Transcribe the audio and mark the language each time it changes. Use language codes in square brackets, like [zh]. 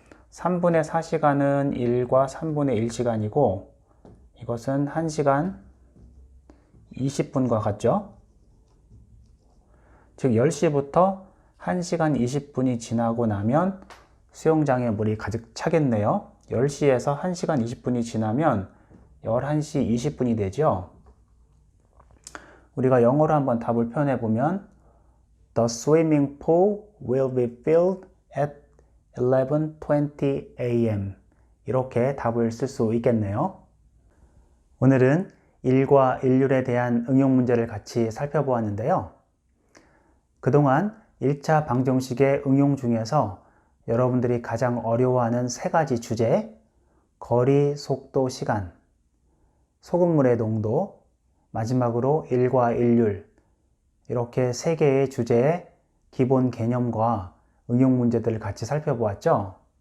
[ko] 3분의 4시간은 1과 3분의 1시간이고 이것은 1시간 20분과 같죠. 즉 10시부터 1시간 20분이 지나고 나면 수영장에 물이 가득 차겠네요. 10시에서 1시간 20분이 지나면 11시 20분이 되죠. 우리가 영어로 한번 답을 표현해 보면 [en] The swimming pool will be filled at 11:20 a.m. [ko] 이렇게 답을 쓸 수 있겠네요. 오늘은 일과 일률에 대한 응용 문제를 같이 살펴보았는데요. 그동안 1차 방정식의 응용 중에서 여러분들이 가장 어려워하는 3가지 주제, 거리, 속도, 시간, 소금물의 농도, 마지막으로 일과 일률, 이렇게 3개의 주제의 기본 개념과 응용 문제들을 같이 살펴보았죠.